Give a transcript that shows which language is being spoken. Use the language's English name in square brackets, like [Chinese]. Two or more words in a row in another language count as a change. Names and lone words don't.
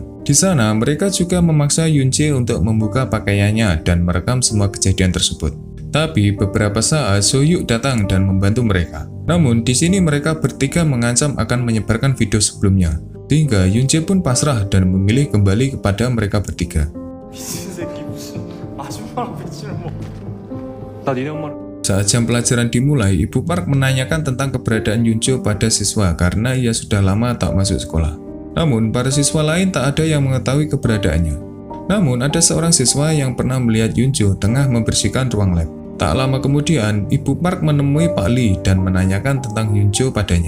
[Indonesian] Di sana mereka juga memaksa Yoon-jae untuk membuka pakaiannya dan merekam semua kejadian tersebut. Tapi beberapa saat So-hyuk datang dan membantu mereka. Namun di sini mereka bertiga mengancam akan menyebarkan video sebelumnya, sehingga Yoon-jae pun pasrah dan memilih kembali kepada mereka bertiga. [Korean] 미친 새끼 무슨 아줌마랑 배치를 뭐. 나 니네 엄마를. [Indonesian] Saat jam pelajaran dimulai, Ibu Park menanyakan tentang keberadaan Yunjo pada siswa karena ia sudah lama tak masuk sekolah. Namun, para siswa lain tak ada yang mengetahui keberadaannya. Namun, ada seorang siswa yang pernah melihat Yunjo tengah membersihkan ruang lab. Tak lama kemudian, Ibu Park menemui Pak Lee dan menanyakan tentang Yunjo padanya.